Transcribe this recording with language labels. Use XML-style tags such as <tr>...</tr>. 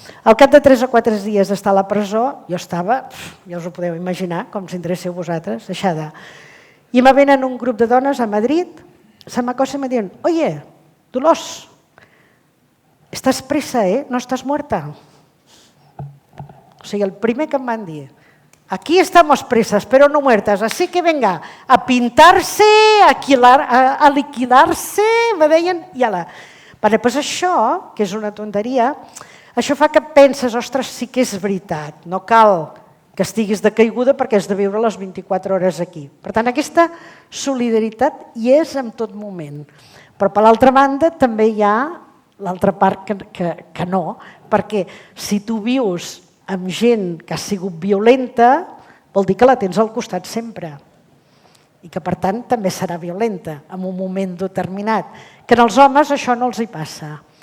<ca>Al cap de 3 o 4 dies d'estar a la presó, jo estava, ja us ho podeu imaginar, com si entréssiu vosaltres, deixada. I me venen un grup de dones a Madrid, se m'acosten i me diuen, oye, Dolors, estàs presa, no estàs muerta. O sigui, el primer que em van dir,</ca> <es>aquí estamos presas, pero no muertas, así que venga, a pintarse, a liquidarse,</es> <ca>me deien, i ala. Doncs això, que és una tonteria, això fa que penses, ostres, sí que és veritat, no cal que estiguis decaiguda perquè has de viure les 24 hores aquí. Per tant, aquesta solidaritat hi és en tot moment. Però per l'altra banda també hi ha l'altra part que no, perquè si tu vius amb gent que ha sigut violenta, vol dir que la tens al costat sempre i que per tant també serà violenta en un moment determinat, que als homes això no els hi passa.</ca>